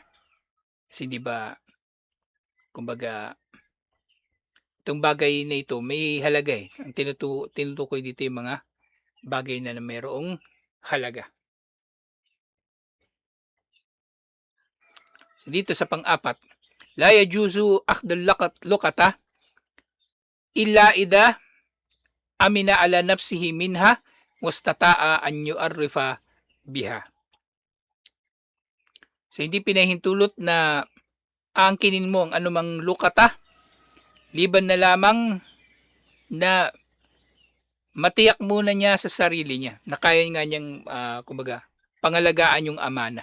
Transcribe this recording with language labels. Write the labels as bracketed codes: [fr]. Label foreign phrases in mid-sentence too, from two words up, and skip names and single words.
[tl] Kasi 'di ba, kumbaga, itong bagay na ito may halaga eh. Ang tinutukoy dito yung mga bagay na mayroong halaga. So dito sa pang-apat, [ar] لا يجوز أخذ اللقطة إلا إذا أمن على نفسه منها واستطاع أن يعرف بها. [tl] So hindi pinahintulot na aangkinin mo ang anumang lukata liban na lamang na matiyak muna niya sa sarili niya na kaya nga niyang kumbaga pangalagaan yung amana.